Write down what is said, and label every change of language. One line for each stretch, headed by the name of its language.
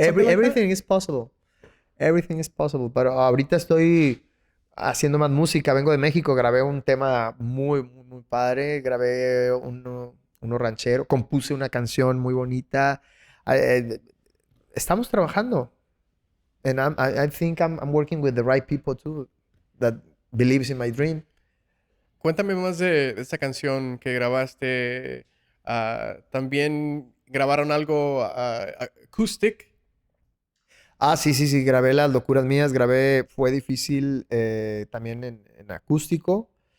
English: Everything is possible. Everything is possible.
Spanish: Pero ahorita estoy haciendo más música. Vengo de México, grabé un tema muy, muy, muy padre. Grabé uno ranchero. Compuse una canción muy bonita. Estamos trabajando.
English: And I think I'm working with the right people too, that believes in my dream.
Spanish: Cuéntame más de esta canción que grabaste. También grabaron algo acoustic. Sí. Grabé Las Locuras Mías. Fue difícil también en acústico.